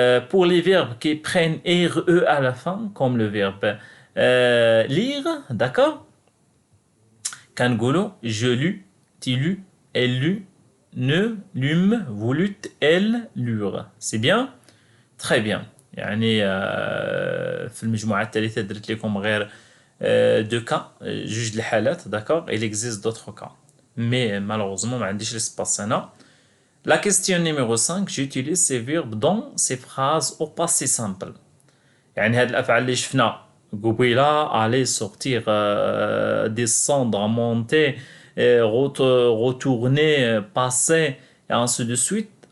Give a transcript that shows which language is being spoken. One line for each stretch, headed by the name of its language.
French: Pour les verbes qui prennent RE à la fin, comme le verbe lire, d'accord? كنقولوا je lus, tu lus, elle lut, ne lûmes, vous lûtes, elles lurent. C'est bien? Très bien.
Arabic: يعني في المجموعة الثالثة درت لكم غير deux cas, juge les حالات, d'accord?
French: Il existe d'autres cas. Mais malheureusement,
Arabic: ما عنديش
French: l'espace هنا. La question numéro 5, j'utilise ces verbes dans ces phrases au passé simple.
Arabic: يعني هاد الأفعال اللي شفنا قبيلة aller sortir, descendre, monter, retourner, passer, et ainsi de suite.